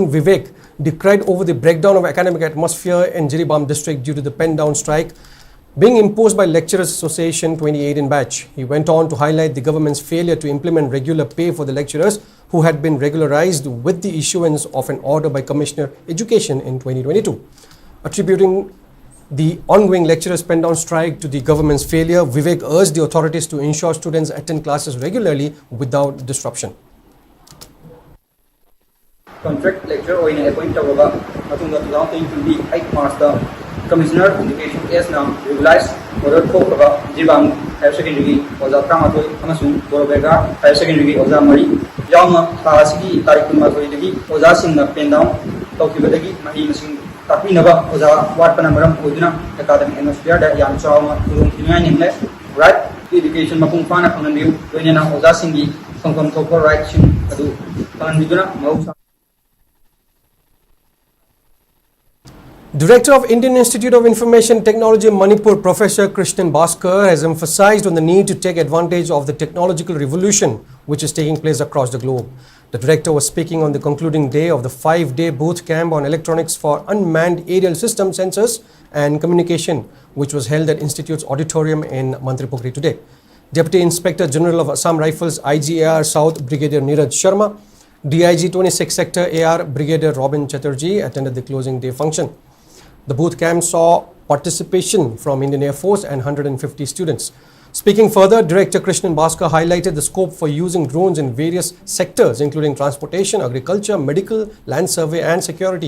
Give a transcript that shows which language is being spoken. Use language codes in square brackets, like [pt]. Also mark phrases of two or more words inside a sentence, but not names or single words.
[en] Vivek decried over the breakdown of academic atmosphere in Jiribam district due to the pen-down strike being imposed by Lecturers Association 2018 batch. He went on to highlight the government's failure to implement regular pay for the lecturers who had been regularized with the issuance of an order by Commissioner Education in 2022. Attributing the ongoing lecturers' pen-down strike to the government's failure, Vivek urged the authorities to ensure students attend classes regularly without disruption. Contract lecturer [mni] oina appoint tawaba matunga 2028 March da Commissioner Education S na [en] regularize order [mni] thokaba Jiribam Higher Secondary oja Pramatoi amasung Borobega Higher Secondary oja Mari yauna taasigi tarik 12 dagi oja singna [en] pen down [mni] tawkibadagi mahi masing tapinaba oja watpana maram oduna [en] academic atmosphere [mni] da yam chawma urung kinai nimle [en] right education [mni] mapung fana phangandiu loinena oja singi songkom thokpa right sing adu phanganbiduna mau. [en] Director of Indian Institute of Information Technology Manipur, Professor Krishnan Bhaskar, has emphasized on the need to take advantage of the technological revolution which is taking place across the globe. The director was speaking on the concluding day of the 5-day boot camp on electronics for unmanned aerial system sensors and communication, which was held at Institute's auditorium in Manipur today. Deputy Inspector General of Assam Rifles IGAR South Brigadier Neeraj Sharma, DIG 26 Sector AR Brigadier Robin Chatterjee attended the closing day function. The boot camp saw participation from Indian Air Force and 150 students. Speaking further, Director Krishnan Bhaskar highlighted the scope for using drones in various sectors, including transportation, agriculture, medical, land survey, and security.